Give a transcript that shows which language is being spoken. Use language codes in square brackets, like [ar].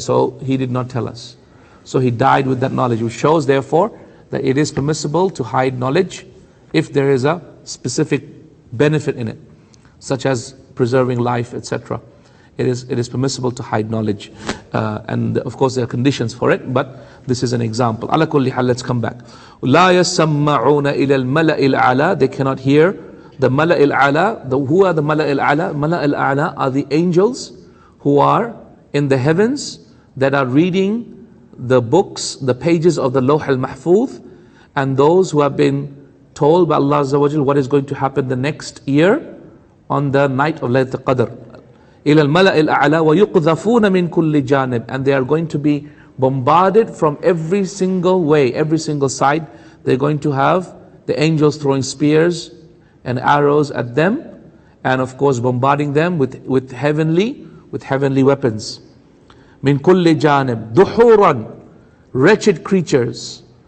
[en] So he did not tell us. So he died with that knowledge, which shows therefore that it is permissible to hide knowledge if there is a specific benefit in it, such as preserving life, etc. It is permissible to hide knowledge, and of course there are conditions for it, but this is an example. [ar] Ala kulli hal, [en] let's come back. [ar] لا يسمعون إلى الملأ الأعلى, [en] they cannot hear the [ar] ملأ الأعلى. [en] Who are the ملأ الأعلى? ملأ الأعلى are the angels who are in the heavens that are reading the books, the pages of the Lawh al-Mahfuz, and those who have been told by Allah Azza wa Jal what is going to happen the next year on the night of Laylatul Qadr. [ar] إِلَى الْمَلَأِ الْأَعْلَى وَيُقْذَفُونَ مِنْ كُلِّ جَانِبٍ, [en] and they are going to be bombarded from every single way, every single side. They're going to have the angels throwing spears and arrows at them, and of course bombarding them with heavenly weapons. [ar] مِنْ كُلِّ جَانِبٍ دُحُورًا, [en] wretched creatures.